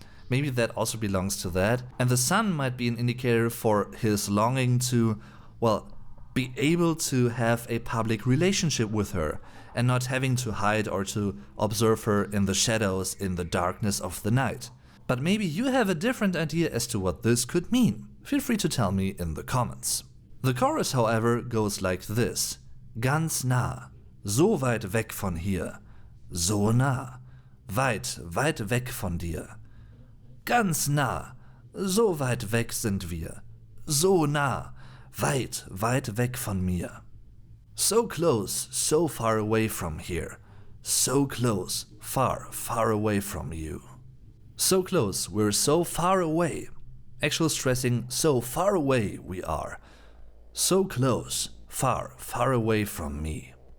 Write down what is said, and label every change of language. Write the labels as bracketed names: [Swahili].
[English] Maybe that also belongs to that. And the sun might be an indicator for his longing to, well, be able to have a public relationship with her and not having to hide or to observe her in the shadows in the darkness of the night. But maybe you have a different idea as to what this could mean. Feel free to tell me in the comments. The chorus, however, goes like this. [German] Ganz nah, so weit weg von hier. So nah, weit, weit weg von dir. Ganz nah, so weit weg sind wir. So nah, weit, weit weg von mir. [English] So close, so far away from here. So close, far, far away from you. So close, we're so far away. Actual stressing, so far away we are. So close, far, far away from me.